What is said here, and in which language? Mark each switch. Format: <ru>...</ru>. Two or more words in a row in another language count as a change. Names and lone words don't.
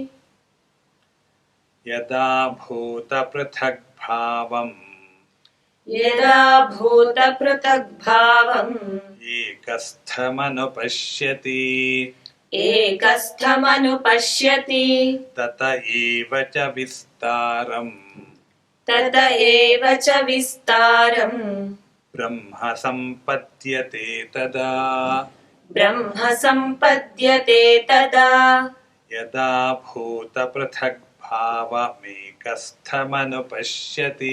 <sa>యదా భూత పృథగ్భావం యదా భూత పృథగ్భావం ఏకస్థమనుపశ్యతి ఏకస్థమనుపశ్యతి తత ఏవ చ విస్తారం तत एव च विस्तारम् ब्रह्म सम्पद्यते तदा ब्रह्म सम्पद्यते तदा यदा भूतपृथग्भावमेकस्थमनुपश्यति</sa>